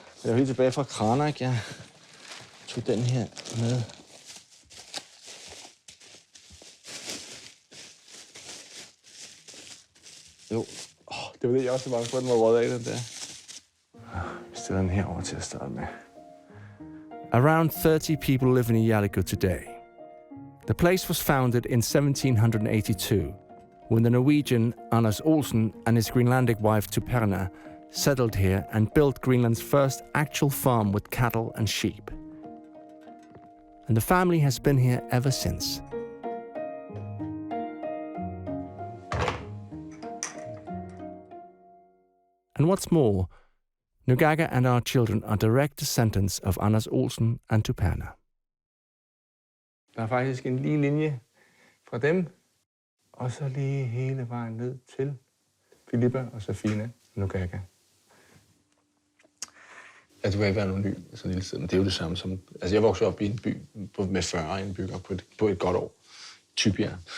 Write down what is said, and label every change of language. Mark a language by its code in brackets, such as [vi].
[da] Jeg er helt tilbage fra Kranak. Jeg tog den her med. Jo, det var det, jeg også var bange for, at den var røget af, den der. Vi stiller den herover til at starte med. [en] Around 30 people live in Igaliku today. The place was founded in 1782. When the Norwegian Anders Olsen and his Greenlandic wife Tuperna settled here and built Greenland's first actual farm with cattle and sheep. And the family has been here ever since. And what's more, Nugaga and our children are direct descendants of Anders Olsen and Tuperna. [da] Der er faktisk en lige linje fra dem, og så lige hele vejen ned til Filippa og Safina Nugaga. Altså, du kan ikke være anonym så lille tid, men det er jo det samme som... Altså, jeg voksede op i en by med 40 indbyggere på et godt år. Typier.